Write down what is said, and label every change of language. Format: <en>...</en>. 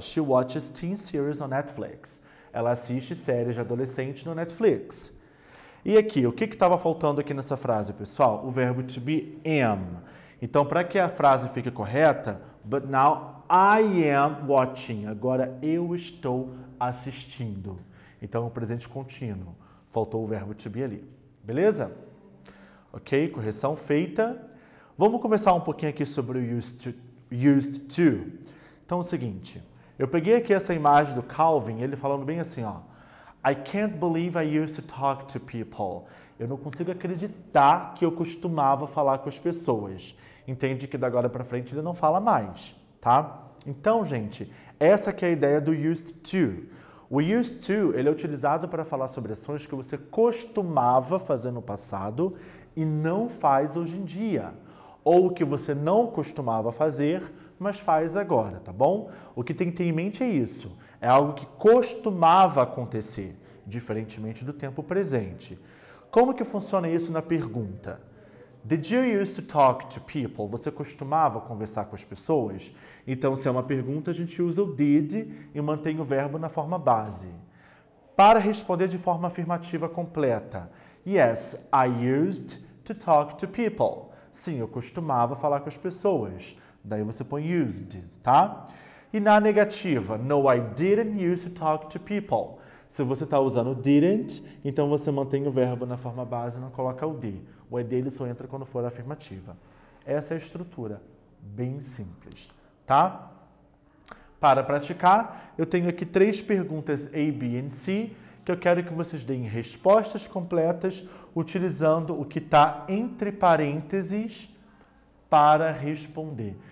<en>She watches teen series on Netflix.</en> <pt>Ela assiste séries de adolescente no Netflix. E aqui, o que estava faltando aqui nessa frase, pessoal? O verbo to be am. Então, para que a frase fique correta,</pt> <en>but now I am watching.</en> <pt>Agora eu estou assistindo. Então, o presente contínuo. Faltou o verbo to be ali. Beleza? Ok, correção feita. Vamos conversar um pouquinho aqui sobre o used to. Então, é o seguinte. Eu peguei aqui essa imagem do Calvin, ele falando bem assim, ó.</pt> <en>I can't believe I used to talk to people.</en> <pt>Eu não consigo acreditar que eu costumava falar com as pessoas. Entende que da agora para frente ele não fala mais, tá? Então, gente, essa que é a ideia do used to. O used to, ele é utilizado para falar sobre ações que você costumava fazer no passado e não faz hoje em dia. Ou que você não costumava fazer, mas faz agora, tá bom? O que tem que ter em mente é isso. É algo que costumava acontecer, diferentemente do tempo presente. Como que funciona isso na pergunta?</pt> <en>Did you used to talk to people?</en> <pt>Você costumava conversar com as pessoas? Então, se é uma pergunta, a gente usa o did e mantém o verbo na forma base. Para responder de forma afirmativa completa.</pt> <en>Yes, I used to talk to people.</en> <pt>Sim, eu costumava falar com as pessoas. Daí você põe used, tá? E na negativa,</pt> <en>no, I didn't used to talk to people.</en> <pt>Se você está usando didn't, então você mantém o verbo na forma base e não coloca o de. O ED ele só entra quando for afirmativa. Essa é a estrutura, bem simples, tá? Para praticar, eu tenho aqui 3 perguntas A, B e C, que eu quero que vocês deem respostas completas utilizando o que está entre parênteses para responder.</pt>